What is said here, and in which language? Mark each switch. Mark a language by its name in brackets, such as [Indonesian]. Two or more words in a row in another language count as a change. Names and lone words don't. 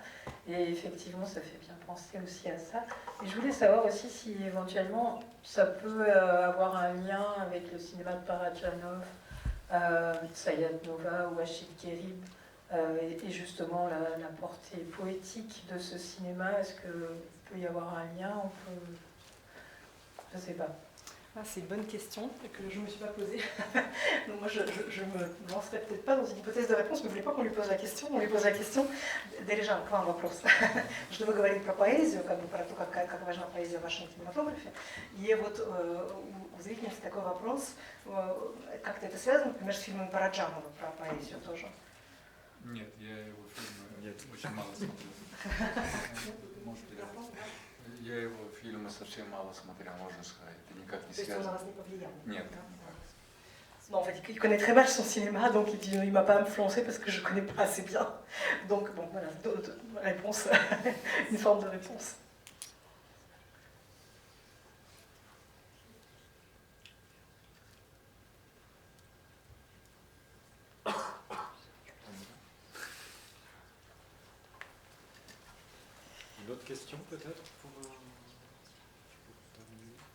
[French] Et effectivement, ça fait bien penser aussi à ça. Et je voulais savoir aussi si éventuellement ça peut avoir un lien avec le cinéma de Parajanov, Sayat Nova ou Achille Kérib, et justement la portée poétique de ce cinéma. Est-ce qu'il peut y avoir un lien? On peut... Je ne sais pas. Ah, c'est une bonne question que je ne me suis pas posée. Donc moi, je me lancerai peut-être pas dans une hypothèse de réponse, mais vous ne voulez pas qu'on lui pose la question? On lui pose la question. Déjà, plan вопрос. [Russian] Что вы говорите про поэзию, как бы про то, как важна поэзия в вашем кинематографе. И вот у зрительницы такой вопрос, как-то это связано, например, с фильмом Параджанова про поэзию тоже? Нет, я его фильмы очень мало смотрел. Я его фильмы совсем мало смотрел, можно сказать. Это никак не связано. То есть он на вас не повлиял? Нет. [French] Non, en fait, il connaît très mal son cinéma, donc il dit il m'a pas influencé parce que je connais pas assez bien. Donc bon, voilà, réponse, une forme de réponse. Une autre question peut-être pour terminer.